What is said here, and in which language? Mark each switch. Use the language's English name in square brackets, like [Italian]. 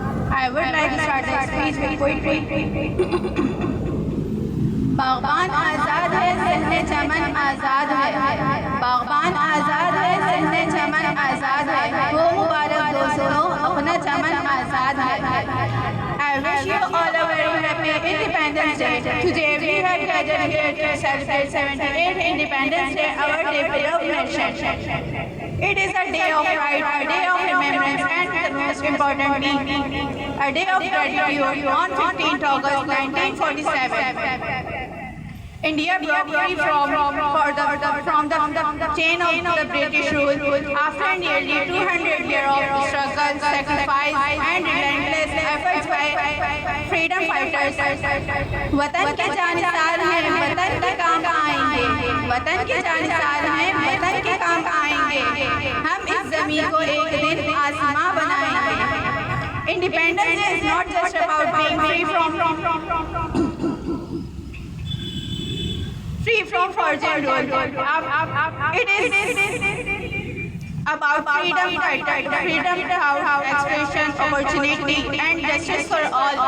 [English] I would like to start the speech with poetry. [Hindi] बागबान आज़ाद है, ज़हने चमन आज़ाद है, बागबान आज़ाद है, ज़हने चमन आज़ाद है, वो मुबारक दोस्तों अपना चमन आज़ाद है। [English] I wish you all a very happy Independence Day. Today we have gathered here to celebrate 78th Independence Day, our day of nation. It is a day of pride, a day of remembrance, and most importantly, a day of gratitude on 15th August 1947. India broke free from the chain of the British rule after nearly 200 years of struggle, sacrifice, and relentless efforts by freedom fighters. [Hindi] वतन के जानिसार हैं, वतन के काम आएंगे, वतन के जानिसार हैं, वतन के काम आएंगे, हम इस जमीन को एक दिन आसमां बनाएंगे। [English] Independence is not just about being free from foreign rule. It is about freedom, freedom of expression, opportunity, and justice for all.